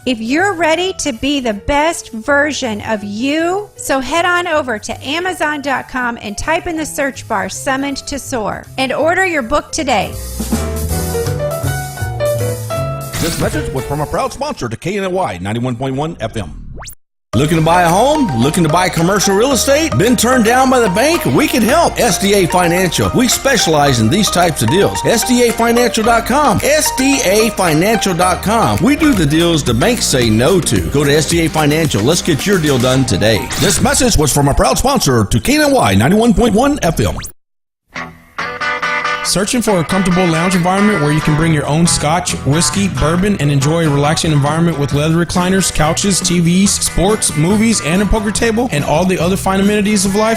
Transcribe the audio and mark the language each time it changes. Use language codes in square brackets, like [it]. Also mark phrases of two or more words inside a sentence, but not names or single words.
[en] If you're ready to be the best version of you, so head on over to Amazon.com and type in the search bar, Summoned to Soar, and order your book today. This message was from a proud sponsor to KNLY 91.1 FM. Looking to buy a home? Looking to buy commercial real estate? Been turned down by the bank? We can help. SDA Financial. We specialize in these types of deals. SDAFinancial.com. SDAFinancial.com. We do the deals the banks say no to. Go to SDA Financial. Let's get your deal done today. This message was from a proud sponsor to KNLY 91.1 FM. Searching for a comfortable lounge environment where you can bring your own scotch, whiskey, bourbon, and enjoy a relaxing environment with leather recliners, couches, TVs, sports, movies, and a poker table, and all the other fine amenities of life?